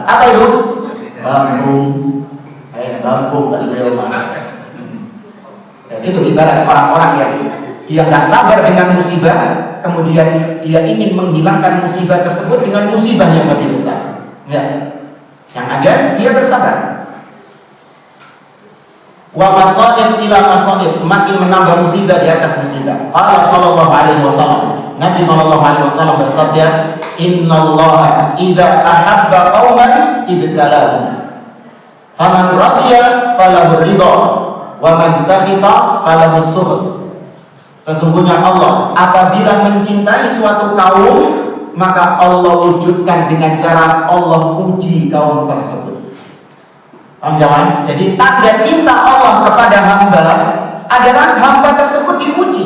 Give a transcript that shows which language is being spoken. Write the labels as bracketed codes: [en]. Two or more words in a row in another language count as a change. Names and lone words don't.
[id] Apa itu? Bambung. Bambung kali rumah. Itu ibarat orang-orang yang dia nggak sabar dengan musibah, kemudian dia ingin menghilangkan musibah tersebut dengan musibah yang lebih besar. Ya. Yang ada dia bersabar. [ar] والمصائب إلى المصائب, [id] semakin menambah musibah di atas musibah. [ar] قال صلى الله عليه وسلم, Nabi صلى الله عليه وسلم bersabda, "إن الله إذا أحب قوما ابتلاهم. فمن رضي فله الرضا ومن سخط فله السخط." [id] Sesungguhnya Allah apabila mencintai suatu kaum, maka Allah wujudkan dengan cara Allah uji kaum tersebut. Paham jangan? Jadi tanda cinta Allah kepada hamba adalah hamba tersebut diuji.